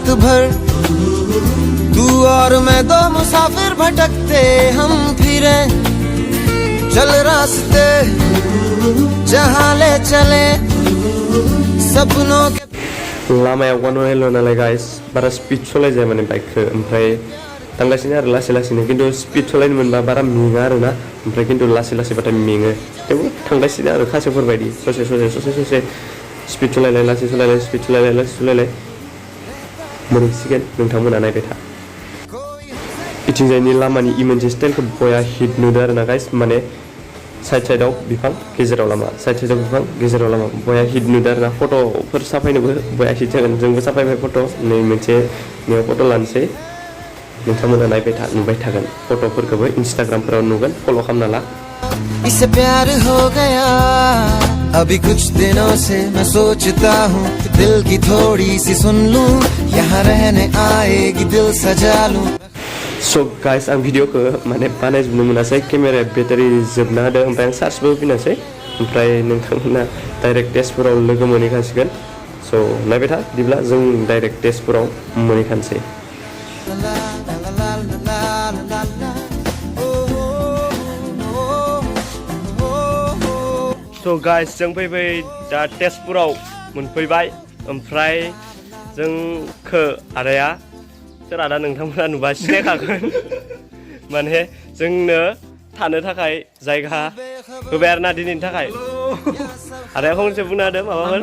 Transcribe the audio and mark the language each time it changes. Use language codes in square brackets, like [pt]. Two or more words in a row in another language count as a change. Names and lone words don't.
[hi] भर तू और मैं दो मुसाफिर भटकते हम फिरे चल रास्ते जहाँ ले चले सपनों के [brx] लामायाव गानोल नालाय गाइस बारा स्पिड सलाय जाय माने बाइकखौ ओमफ्राय थांगासिनो आरो लासै लासैनो खिन्थु स्पिड सलायनो मोनबा बारा मेङा आरोना ओमफ्राय खिन्थु लासै लासैबाथाय मेङो थेवबो थांगासिनो आरो खासेवफोर बायदि ससे स्पिड सलायलाय लासै सलायलाय स्पिड सलायलाय लासै सलायलाय मोनहैसिगोन नोंथांमोना नायबाय था इथिंजायनि लामानि मोनसे स्टाइलखौ बया हिट नुदों आरोना गाइस माने साइडआव बिफां गेजेराव लामा साइडआव बिफां गेजेराव लामा बया हिट नुदों आरोना फट'फोर साफायनोबो बया हिट जागोन जोंबो साफायबाय फट' नै मोनसे नैयाव फट' लानोसै नोंथांमोना नुबाय थागोन फट'फोरखौबो इन्स्टाग्रामफोराव नुगोन फल' खालामना ला [hi] इससे प्यार हो गया अभी कुछ दिनों से मैं सोचता हूँ कि दिल की थोड़ी सी सुन लूँ यहाँ रहने आएगी दिल सजा लूँ [brx] सो गाइस आं भिडिअखौ माने बानायजोबनो मोनासै केमेराया बेटारि जोबना होदों ओमफ्राय आं चार्जबो होफिनासै ओमफ्राय नोंथांमोना डाइरेक्ट तेजपुराव लोगो मोनहैखासिगोन स' नायबाय था बिदिब्ला जों डाइरेक्ट तेजपुराव मोनहैखानोसै स' गाइस जों फैबाय दा तेजपुराव मोनफैबाय ओमफ्राय जोंखौ आदाया सोर आदा नोंथांमोना नुबा सिनायखागोन माने जोंनो थानो थाखाय जायगा होबाय आरोना दिनैनि थाखाय आदाया फंसे बुंना होदो माबाफोर